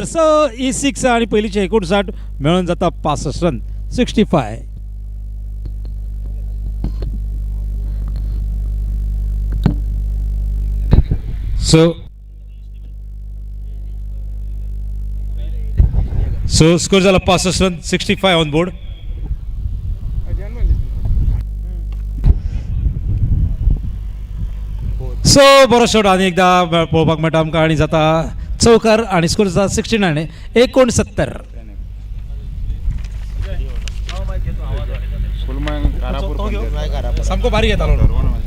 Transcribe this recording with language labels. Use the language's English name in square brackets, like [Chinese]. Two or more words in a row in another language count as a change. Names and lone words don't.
[Konkani] सो ही 6 आणि पहिलीचे 59 मिळून जाता 65 रन. 65. सो स्कोर झाला 65 रन. 65 [English] on board. [Konkani] सो बरो शॉट आणि एकदा पळोवपाक मेळटा आमकां आणि जाता चौकार आणि स्कोर जाता 69. 69. सामको बारीक येतालो.